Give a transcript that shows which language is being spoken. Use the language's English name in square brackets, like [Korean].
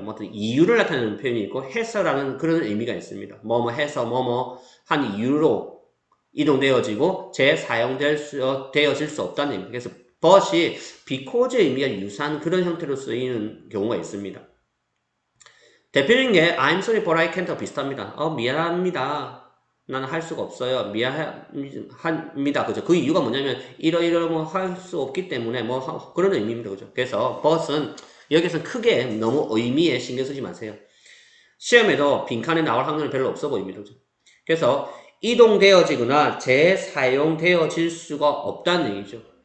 [Korean] 뭐 어떤 이유를 나타내는 표현이 있고 해서라는 그런 의미가 있습니다. 뭐뭐 해서 뭐뭐 한 이유로 이동되어지고 재사용되어질 수 없다는 의미. 그래서 but이 because의 의미가 유사한 그런 형태로 쓰이는 경우가 있습니다. 대표적인 게 [English] I'm sorry but I can't와 비슷합니다. [Korean] 미안합니다. 나는 할 수가 없어요. 미안합니다. 그죠? 그 이유가 뭐냐면 이러이러 뭐 할 수 없기 때문에 뭐 그런 의미입니다. 그죠? 그래서 but은 여기서 크게 너무 의미에 신경 쓰지 마세요. 시험에도 빈칸에 나올 확률은 별로 없어 보입니다. 그죠? 그래서 이동되어지거나 재사용되어질 수가 없다는 얘기죠.